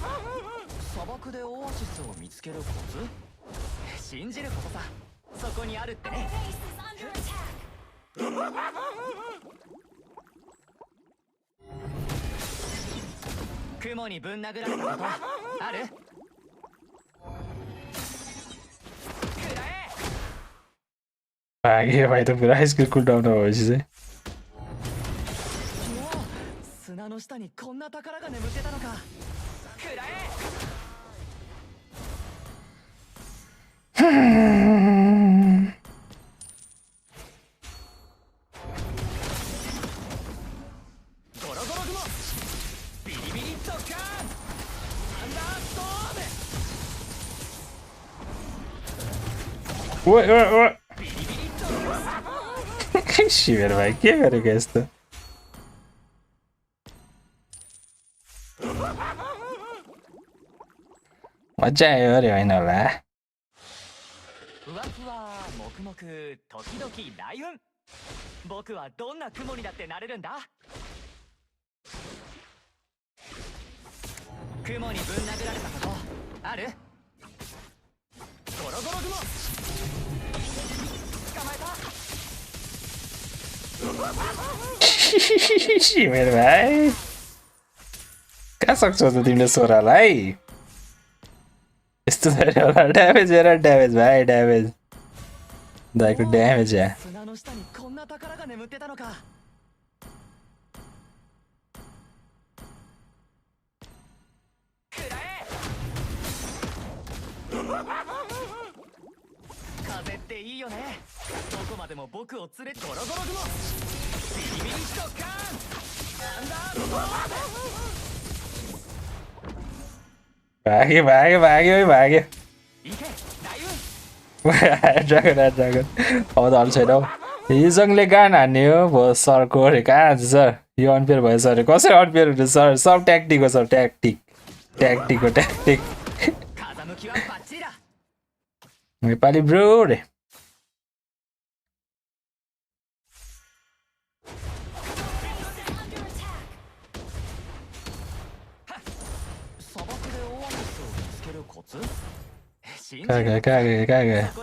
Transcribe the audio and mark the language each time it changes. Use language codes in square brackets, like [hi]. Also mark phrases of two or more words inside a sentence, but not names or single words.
[ja] 砂漠でオアシスを見つけるコツ？信じることさ。そこにあるってね。雲にぶん殴られたことある [ne] भाग्यो भाइ त पुरा स्किल कुलडाउन भएपछि चाहिँ [ja] 砂の下にこんな宝が眠ってたのか。くらえゴロゴロ雲ビリビリドッカーンサンダーストーム [ne] ओए ओए ओए शिविर भाइ के गरेको यस्तो मजा आयो अरे होइन होला [ja] ふわふわもくもく時々雷雲。僕はどんな雲にだってなれるんだ。雲にぶん殴られたことある？ゴロゴロ雲捕まえた。 [ne] शिविर भाइ कहाँ सक्छौ त तिमीले सोरालाई यस्तो गरे होला ड्यामेज हेर ड्यामेज भाइ ड्यामेज दाइको ड्यामेज या [ja] 砂の下にこんな宝が眠ってたのか。くらえ風っていいよね。どこまでも僕を連れゴロゴロ雲ビリビリドッカーンアンダーストーム [ne] भाग्यो भाग्यो भाग्यो भाग्यो [ja] 行け雷雲 [ne] ड्रागन ड्रागन अब त अरू छैन हौ हिजोङले गान हान्ने हो भयो सरको अरे कहाँ छ सर यो अनफेयर भयो सर कसरी अनफेयर हुन्छ सर सब ट्याक्टिक हो सर ट्याक्टिक ट्याक्टिक हो ट्याक्टिक नेपाली ब्रो रे कागे